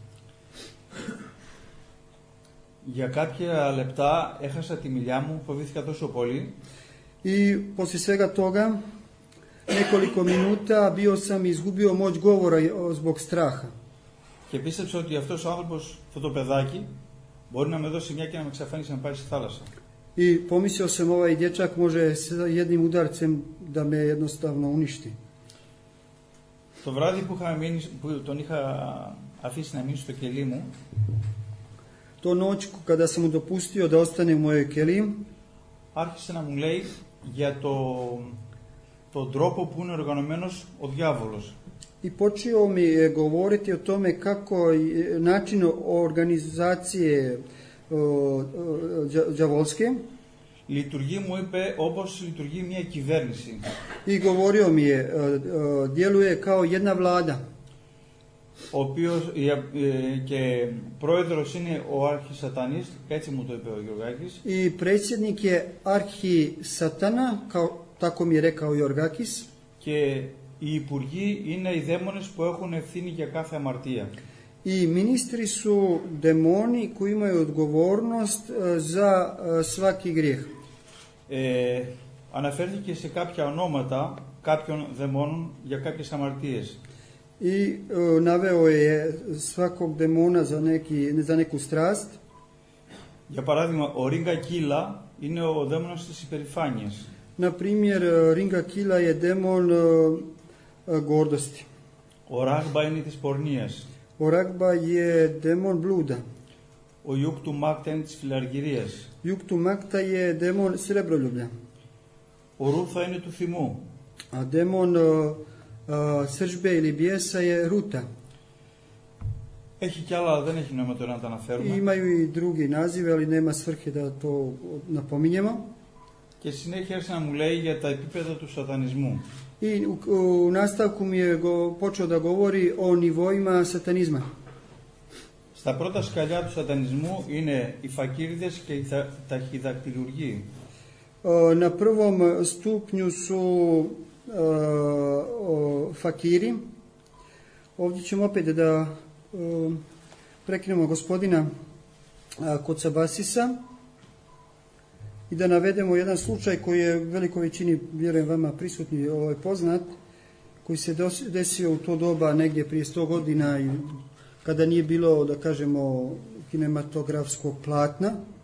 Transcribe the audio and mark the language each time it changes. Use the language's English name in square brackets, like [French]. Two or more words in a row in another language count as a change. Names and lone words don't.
[Greek] Για κάποια λεπτά έχασα τη μιλιά μου, φοβήθηκα τόσο πολύ. [Serbian] I poslije svega toga, nekoliko minuta bio sam izgubio moć govora zbog straha. [Greek] Και πίστεψα ότι αυτός ο άνθρωπος, αυτό το παιδάκι, μπορεί να με δώσει μια και να με εξαφανίσει να πάει στη θάλασσα. [Serbian] I pomislio sam ovaj dječak može s jednim udarcem da me jednostavno uništi. [Greek] Το βράδυ που τον είχα αφήσει να μείνει στο κελί μου, [Serbian] To noć kada sam mu dopustio da ostane u mojoj keliji, [Greek] άρχισε να μου λέει για τον τρόπο που είναι οργανωμένος ο διάβολος. [Serbian] I počeo mi je govoriti o tome kako način organizacije đavolske. [Greek] Λειτουργεί, μου είπε, όπως λειτουργεί μια κυβέρνηση. [Serbian] I govorio mi je, djeluje kao jedna vlada. [Greek] Ο οποίος και πρόεδρος είναι ο αρχισατανής, έτσι μου το είπε ο Γιωργάκης. [Serbian] I predsjednik je arhisatana, tako mi je rekao Jorgakis. [Greek] Και οι υπουργοί είναι οι δαίμονες που έχουν ευθύνη για κάθε αμαρτία. [Serbian] I ministri su demoni koji imaju odgovornost za svaki grijeh. [Greek] Αναφέρθηκε σε κάποια ονόματα κάποιων δαιμόνων για κάποιες αμαρτίες. [Serbian] I naveo je svakog demona za neku strast. [Greek] Για παράδειγμα, ο Ρίγκα Κύλα είναι ο δαίμονας της υπερηφάνειας. [Serbian] Na primjer, Ringa Kila je demon gordosti. [Greek] Ο Ράγμπα είναι της πορνείας. [Serbian] O Ragba je demon bluda. [Greek] Ο Ιούκ του Μάκτα είναι της φιλαργυρίας. [Serbian] Yuktu Makta je demon srebroljublja. [Greek] Ο Ρούθα είναι του θυμού. [Serbian] A demon sržbe ili bijesa je Ruta. [Greek] Έχει κι άλλα, δεν έχει νόημα τώρα να τα [Serbian] I [Greek] αναφέρουμε. [Serbian] imaju i drugi nazive, ali nema svrhe da to napominjemo. [Greek] Και συνέχεια άρχισε να μου λέει για τα επίπεδα του σατανισμού. [Serbian] I u nastavku mi je počeo da govori o nivoima satanizma. [Greek] Στα πρώτα σκαλιά του σατανισμού είναι οι φακίριδες και οι ταχυδακτηλουργοί. [Serbian] Na prvom stupnju su fakiri. Ovdje ćemo opet da prekinemo gospodina Kocabasisa i da navedemo jedan slučaj koji je velikoj većini, vjerujem vama prisutni, poznat, koji se desio u to doba negdje prije 100 godina i kada nije bilo, da kažemo, kinematografskog platna.